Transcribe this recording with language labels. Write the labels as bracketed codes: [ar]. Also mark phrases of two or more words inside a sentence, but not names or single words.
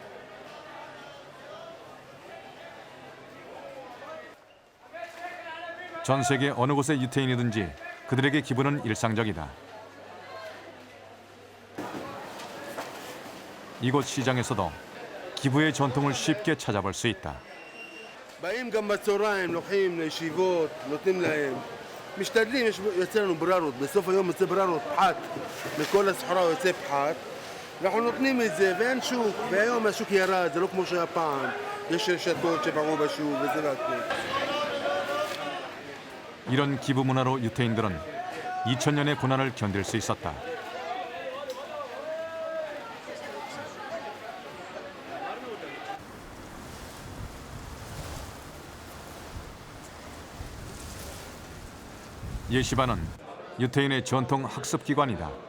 [ko] 전 세계 어느 곳의 유태인이든지 그들에게 기부는 일상적이다. 이곳 시장에서도 기부의 전통을 쉽게 찾아볼 수 있다. [he] באים גם בצהריים, לוקחים לישיבות, נותנים להם. משתדלים, יוצא לנו בררות, בסוף היום יוצא בררות פחת, מכל הסחורה יוצא פחת, ואנחנו נותנים את זה, ואין שוק, והיום השוק ירד, זה לא כמו שהיה פעם, יש רשתות שפגעו בשוק, וזה והכל. [ko] 이런 기부 문화로 유태인들은 2000년의 고난을 견딜 수 있었다. 예시바는 유태인의 전통 학습기관이다.